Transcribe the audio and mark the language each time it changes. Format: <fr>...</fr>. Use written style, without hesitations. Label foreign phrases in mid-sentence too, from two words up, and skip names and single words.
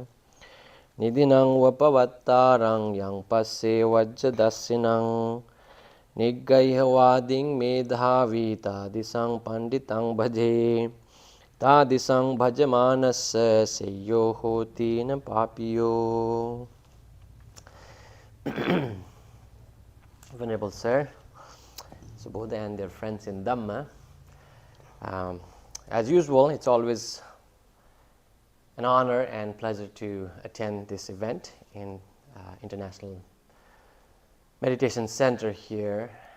<pi>Nidinang vapavattarang yang passe vajjadassinang. Niggayhavading medhavi tadisang panditang bhaje. Tadisang bhajamanassa seyo hoti na papiyo.</pi> <en>Venerable Sir, Subodha and their friends in Dhamma. As usual, it's always an honor and pleasure to attend this event in International Meditation Center here.</en>